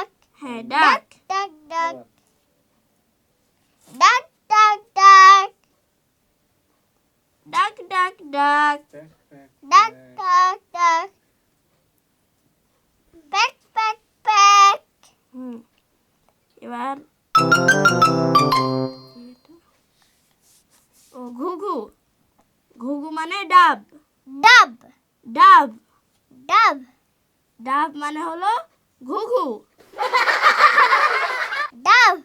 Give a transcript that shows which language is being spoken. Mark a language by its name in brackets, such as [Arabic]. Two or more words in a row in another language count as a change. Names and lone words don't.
[Bangla] হ্যাঁ ডাক [English] duck duck duck duck duck duck duck duck duck duck duck peck peck peck [Bangla] এবার ও ঘুঘু ঘুঘু মানে ডাব [English] dove ডাব dove [Bangla] ডাব মানে হলো ঘুঘু [English] dove